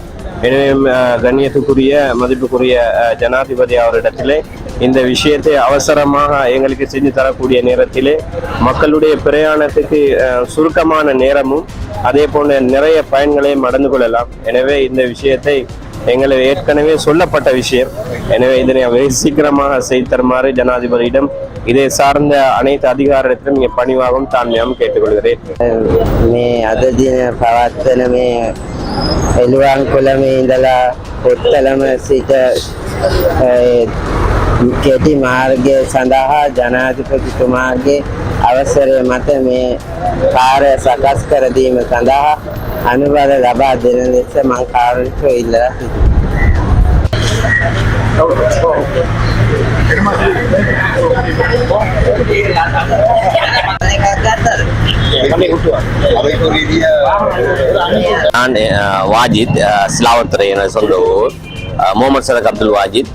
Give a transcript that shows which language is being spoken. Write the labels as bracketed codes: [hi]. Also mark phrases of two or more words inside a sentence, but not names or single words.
[ta] எனவே கண்ணியத்துக்குரிய மதிப்புக்குரிய ஜனாதிபதி அவரிடத்திலே இந்த விஷயத்தை அவசரமாக எங்களுக்கு செஞ்சு தரக்கூடிய நேரத்திலே மக்களுடைய பிரயாணத்துக்கு சுருக்கமான நேரமும் அதே போன்ற நிறைய பயன்களையும் அடைந்து கொள்ளலாம். எனவே இந்த விஷயத்தை எங்களுக்கு ஏற்கனவே சொல்லப்பட்ட விஷயம். எனவே இதனை வெகு சீக்கிரமாக செய்து தருமாறு ஜனாதிபதியிடம் இதை சார்ந்த அனைத்து அதிகாரத்திலும் இங்கே பணிவாகவும் தாழ்மையாகவும் கேட்டுக்கொள்கிறேன். [si] මේ අද දින පවත්වන මේ එළුවන්කොළමේ ඉඳලා පුත්තලම සිට කෙටි මාර්ගය සඳහා ජනාධිපතිතුමාගේ අවසරය මත මේ කාර්ය සකස් කර දීම සඳහා අනුබල ලබා දෙන ලෙස මම කාරුණිකව ඉල්ලා [ta] நான் வாஜித், சிலாவத்துறை என சொந்த ஊர், முகமது சதக் அப்துல் வாஜித்.